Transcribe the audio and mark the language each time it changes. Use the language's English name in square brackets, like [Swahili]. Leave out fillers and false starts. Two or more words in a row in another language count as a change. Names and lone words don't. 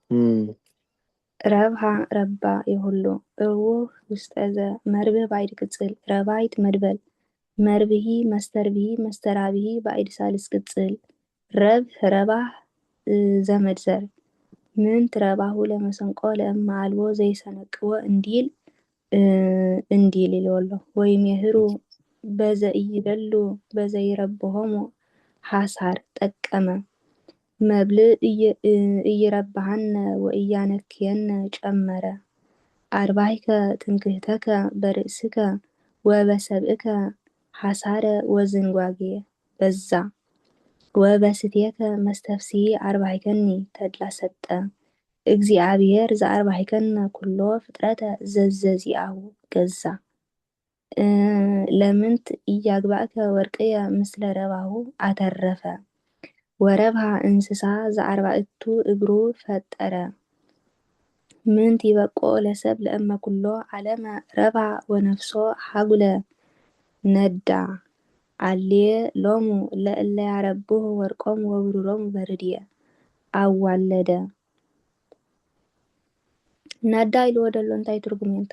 [Geez] ረብሃ ረባ የሁሉ እውህ ውስጠዘ መርብህ ባዕድ ቅጽል ረባይት መድበል መርብሂ መስተርብሂ መስተራብሂ ባዕድ ሳልስ ቅጽል ረብህ ረባህ ዘመድ ዘር ምንት ረባሁ ለመሰንቆ ለእማ አልቦ ዘይሰነቅዎ እንዲል ይልወሎ ወይም የህሩ በዘኢይደሉ በዘይረብሆሙ ሓሳር ጠቀመ መብልእ እይረብሃነ ወእያነክየነ ጨመረ አርባይከ ትምክህተከ በርእስከ ወበሰብእከ ሓሳረ ወዝንጓጌ በዛ ወበስትየከ መስተፍስሒ አርባይከኒ ተድላ ሰጠ እግዚአብሔር ዘአርባይከነ ኩሎ ፍጥረተ ዘዘዚአሁ ገዛ ለምንት እያግባእከ ወርቅየ ምስለ ረባሁ አተረፈ ወረብሃ እንስሳ ዘአርባዕቱ እግሩ ፈጠረ ምንት ይበቆ ለሰብ ለእመ ኩሎ ዓለመ ረብሃ ወነፍሶ ሓጉለ ነዳ አልየ ሎሙ ለእለ ያረብሁ ወርቆም ወብሩሮም በርድየ አዋለደ ነዳ ኢልዎ ደሎ [Tigrinya] እንታይ ትርጉም እንታ